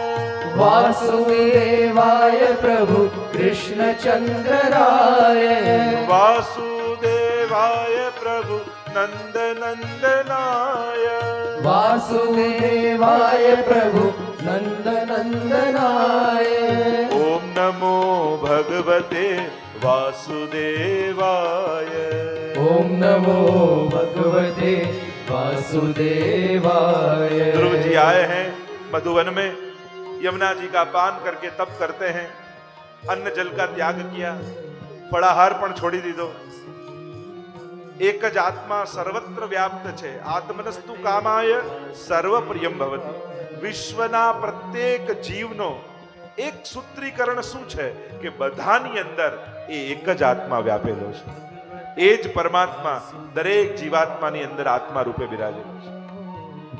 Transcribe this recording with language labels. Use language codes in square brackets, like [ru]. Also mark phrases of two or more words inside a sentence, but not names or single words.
[sa] वासुदेवाय प्रभु कृष्णचंद्राय. वासुदेवाय प्रभु नंदनंदनाय. वासुदेवाय प्रभु नंदनंदनाय. ओम नमो भगवते वासुदेवाय. ओम नमो भगवते वासुदेवाय. [hi] ध्रुव जी आए हैं मधुवन में, यमुना जी का पान करके तप करते हैं, अन्न जल का त्याग किया, फलाहार [gu] પણ છોડી દીધો. એક જ આત્મા સર્વત્ર વ્યાપ્ત છે. [sa] आत्मनस्तु कामाय सर्वप्रियम भवति. [gu] વિશ્વના પ્રત્યેક જીવનો એક સૂત્રીકરણ શું છે કે બધાની અંદર એ એક જ આત્મા વ્યાપેલો છે. એ જ પરમાત્મા દરેક જીવાત્માની અંદર આત્મા રૂપે બિરાજેલો છે.